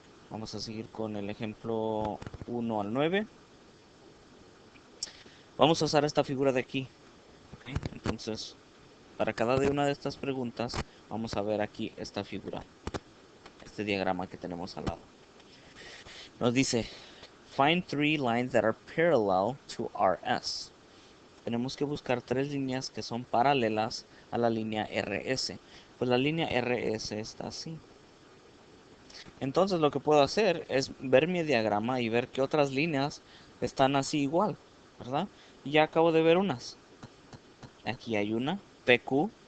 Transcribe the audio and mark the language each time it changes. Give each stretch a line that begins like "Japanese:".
Spanish: Vamos a seguir con el ejemplo 1 al 9. Vamos a usar esta figura de aquí. ¿Okay? Entonces, para cada una de estas preguntas, vamos a ver aquí esta figura, este diagrama que tenemos al lado. Nos dice,
English: find three lines that are parallel to RS.
Spanish: Tenemos que buscar tres líneas que son paralelas a la línea RS. Pues la línea RS está así. Entonces lo que puedo hacer es ver mi diagrama y ver qué otras líneas están así igual, ¿verdad? Y ya acabo de ver unas. Aquí hay una, PQ.